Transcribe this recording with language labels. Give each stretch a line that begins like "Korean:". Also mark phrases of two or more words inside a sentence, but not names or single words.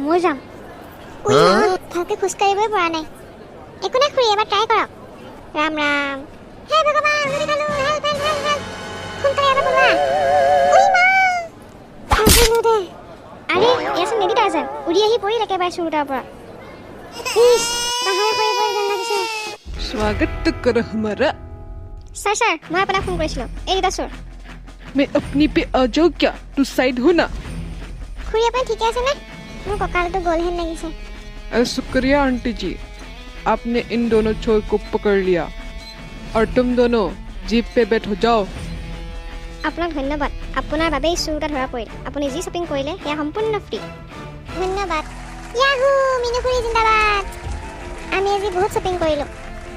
Assamese: ভালকৈ খোজকাঢ়িবই পৰা নাই একো নাই খুৰী এবাৰ ট্ৰাই কৰক ৰাম হে ভগৱান সোনকালে এবাৰ বলোৱা আৰে ইয়াচোন নেদি তাৰ্জান উৰি আহি পৰিল একেবাৰে চুৰুটাৰ পৰা বাহাৰে পৰি যেন লাগিছে
Hindi: स्वागत करो हमारा
Assamese: ছাৰ মই আপোনাক ফোন কৰিছিলোঁ এই দুটা চোৰ
Hindi: मैं अपनी पे आ जाऊँ क्या तू साइड हो ना
Assamese: খুৰী আপুনি ঠিকে আছেনে মোৰ কঁকালটো গ'ল হেন লাগিছে
Hindi: अरे शुक्रिया आंटी जी आपने इन दोनों चोर को पकड़ लिया और तुम दोनों जीप पे बैठ हो जाओ
Assamese: আপোনাক ধন্যবাদ আপোনাৰ বাবেই চুৰ এটা ধৰা পৰিল আপুনি যি শ্বপিং কৰিলে সেয়া সম্পূৰ্ণ ফ্ৰী ধন্যবাদ ইয়াহু মিনুখুৰী জিন্দাবাদ আমি আজি বহুত শ্বপিং কৰিলোঁ